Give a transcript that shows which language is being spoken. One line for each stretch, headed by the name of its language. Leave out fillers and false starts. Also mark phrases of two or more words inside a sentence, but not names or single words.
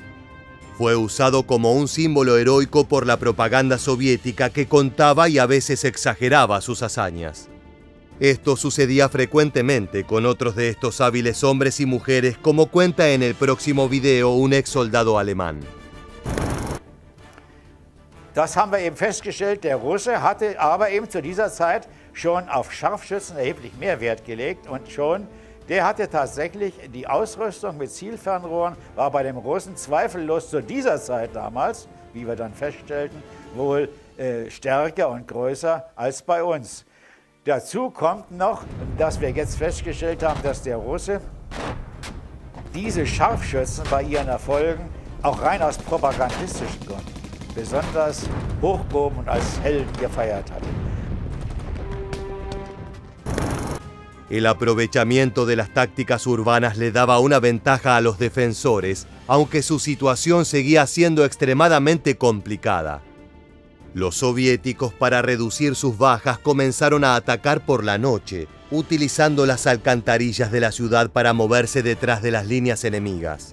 Spanish: Fue usado como un símbolo heroico por la propaganda soviética que contaba y a veces exageraba sus hazañas. Esto sucedía frecuentemente con otros de estos hábiles hombres y mujeres, como cuenta en el próximo video un ex soldado alemán.
German: Das haben wir eben festgestellt, der Russe hatte aber eben zu dieser Zeit schon auf Scharfschützen erheblich mehr Wert gelegt und der hatte tatsächlich die Ausrüstung mit Zielfernrohren, war bei dem Russen zweifellos zu dieser Zeit damals, wie wir dann feststellten, wohl stärker und größer als bei uns. Dazu kommt noch, dass wir jetzt festgestellt haben, dass der Russe diese Scharfschützen bei ihren Erfolgen auch rein aus propagandistischen Gründen besonders hochgehoben und als Helden gefeiert hatte.
Spanish: El aprovechamiento de las tácticas urbanas le daba una ventaja a los defensores, aunque su situación seguía siendo extremadamente complicada. Los soviéticos, para reducir sus bajas, comenzaron a atacar por la noche, utilizando las alcantarillas de la ciudad para moverse detrás de las líneas enemigas.